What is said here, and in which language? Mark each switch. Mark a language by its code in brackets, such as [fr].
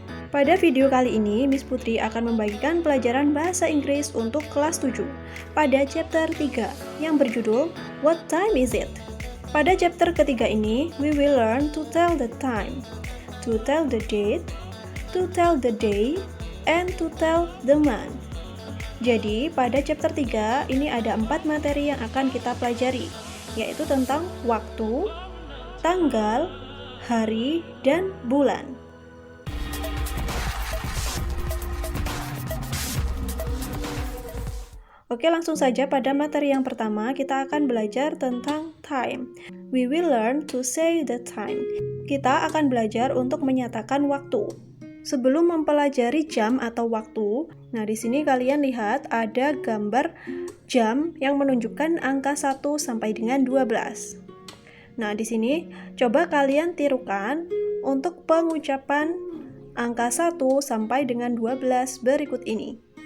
[id] Pada video kali ini, Miss Putri akan membagikan pelajaran bahasa Inggris untuk kelas 7 pada chapter 3 yang berjudul What Time Is It? Pada chapter ketiga ini, [en] we will learn to tell the time, to tell the date, to tell the day, and to tell the month. [id] Jadi, pada chapter 3 ini ada 4 materi yang akan kita pelajari, yaitu tentang waktu, tanggal, hari, dan bulan. Oke, langsung saja pada materi yang pertama kita akan belajar tentang time. [en] We will learn to say the time. [id] Kita akan belajar untuk menyatakan waktu. Sebelum mempelajari jam atau waktu, nah di sini kalian lihat ada gambar jam yang menunjukkan angka 1 sampai dengan 12. Nah, di sini coba kalian tirukan untuk pengucapan angka 1 sampai dengan 12 berikut ini.